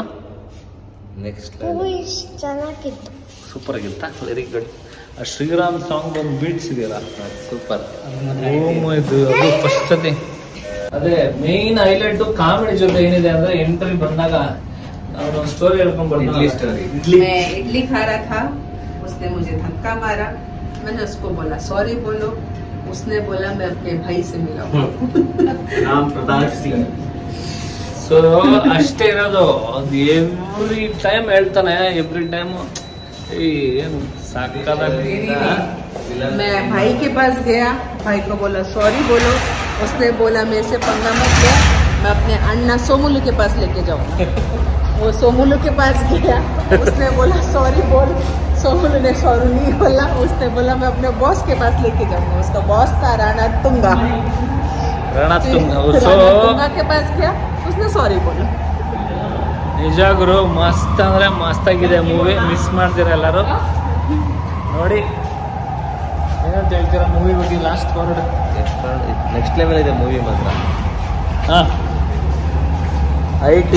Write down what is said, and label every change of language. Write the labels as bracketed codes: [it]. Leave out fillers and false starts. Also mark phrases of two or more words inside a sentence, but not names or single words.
[kn] ನೆಕ್ಸ್ಟ್ ಚೆನ್ನಾಗಿತ್ತು, ಸೂಪರ್ ಆಗಿತ್ತ. [en] very good. [kn] ಆ ಶ್ರೀರಾಮ್ ಸಾಂಗ್ ಒಂದು ಬೀಟ್ಸ್ ಇದೆಯಲ್ಲ, ಸೂಪರ್. ಇದು ಅದು ಫಸ್ಟ್ ಅದೇ ಅದೇ [en] main highlight. [kn] ಕಾಮಿಡಿ ಜೊತೆ ಏನಿದೆ ಅಂದ್ರೆ ಎಂಟ್ರಿ ಬಂದಾಗ ನಾವು ಸ್ಟೋರಿ ಹೇಳ್ಕೊಂಡ್ [hi] इडली खा रहा था, उसने मुझे धक्का मारा. मैंने उसको बोला सॉरी बोलो. उसने बोला मैं अपने भाई से मिला हूँ. [kn] ರಾಮ್ ಪ್ರತಾಪ್ ಸಿಂಗ್. ಸೊ ಅಷ್ಟೇ ಇರೋದು. ಅದು [en] every time [kn] ಹೇಳ್ತಾನೆ. [en] every time [kn] ಏನು ಸಾಕಾಗಿ. [hi] मैं भाई के पास गया, भाई को बोला सॉरी बोलो. उसने बोला मेरे से पंगा मत ले, मैं अपने अन्ना सोमुलू के पास लेके जाऊंगा. वो सोमुलू के पास गया, उसने बोला सॉरी बोल. सोमुलू ने सॉरी नहीं बोला. उसने बोला मैं अपने बॉस के पास लेके जाऊंगा. उसका बॉस था राणा तुंगा के पास गया, उसने सॉरी बोला. [kn] ನಿಜ ಗುರು, ಮಸ್ತ್ ಅಂದ್ರೆ ಮಸ್ತ್ ಆಗಿದೆ ಮೂವಿ. ಮಿಸ್ ಮಾಡ್ತೀರ ಎಲ್ಲರೂ ನೋಡಿ. ಏನಂತ ಹೇಳ್ತೀರಾ ಮೂವಿ ಬಗ್ಗೆ? [en] last word. next level [kn] ಇದೆ ಮೂವಿ ಮಾತ್ರ. ಐಟಿ